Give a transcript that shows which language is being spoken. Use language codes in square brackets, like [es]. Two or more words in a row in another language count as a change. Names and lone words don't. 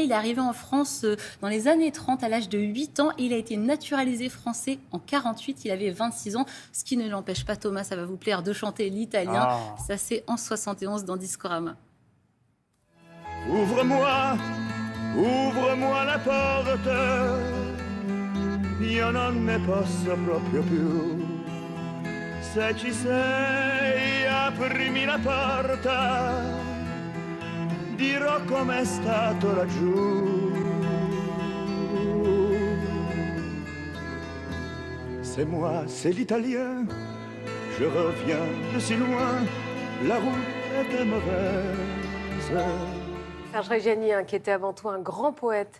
[fr] Il est arrivé en France dans les années 30 à l'âge de 8 ans et il a été naturalisé français en 48. Il avait 26 ans, ce qui ne l'empêche pas, Thomas, ça va vous plaire, de chanter l'italien. Ça, c'est en 71 dans Discorama. Ouvre-moi, ouvre-moi la porte. [it] Io non ne posso proprio più. Se ci sei, aprimi la porta. Dirò com'è stato laggiù. [fr] C'est moi, c'est l'italien. Je reviens de si loin. La route était mauvaise. Serge Reggiani, qui était avant tout un grand poète.